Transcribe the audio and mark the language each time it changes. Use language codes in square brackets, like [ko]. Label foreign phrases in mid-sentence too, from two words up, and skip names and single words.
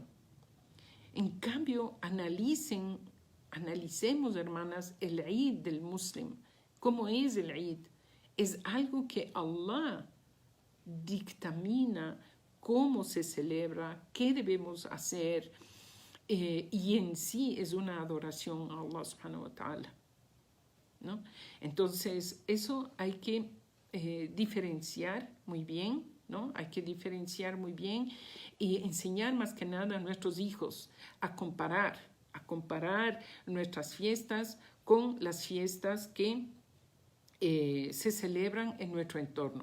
[es] En cambio, analicemos, hermanas, el Eid del muslim. ¿Cómo es el Eid? Es algo que Allah dictamina cómo se celebra, qué debemos hacer, y en sí es una adoración a [ar] الله سبحانه وتعالى, [es] ¿no? Entonces, eso hay que diferenciar muy bien, ¿no? Hay que diferenciar muy bien y enseñar más que nada a nuestros hijos a comparar nuestras fiestas con las fiestas que se celebran en nuestro entorno.